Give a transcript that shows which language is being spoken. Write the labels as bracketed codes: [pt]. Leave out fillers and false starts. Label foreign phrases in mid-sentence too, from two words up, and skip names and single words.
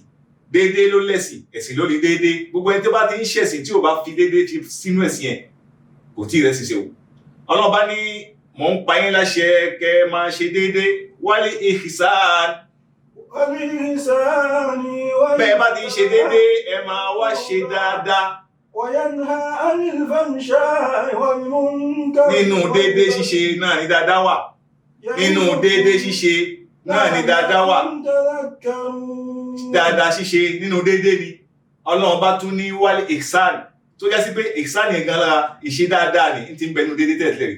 [yo] Déédéé ló lẹ̀sìn, ẹ̀sìn ló ní déédéé. Gbogbo ẹni tó bá ti ń ṣẹ̀sìn tí ò bá fi déédéé sínú ẹ̀sìn ẹ̀ kò tí ì rẹ̀ ṣiṣẹ́ o. Ọlọ́run bá ní mò ń pa yín láṣẹ kẹ́ máa ṣe déédéé. Wal ihsan, bẹ́ẹ̀ bá ti ń ṣe déédéé ẹ máa wá ṣe dáadáa. [ar] وينهى عن الفحشاء والمنكر. [yo] Nínú déédéé ṣíṣe náà ni dáadáa wà. Nínú déédéé ṣíṣe náà ni dáadáa wà. Dáadáa ṣíṣe nínú déédéé ni. Ọlọ́run bá tún ní wal ihsan tó já sí pé ihsan yẹn gan lára ìṣe dáadáa ni ti ń bẹnu déédéé tẹ̀lé rẹ̀.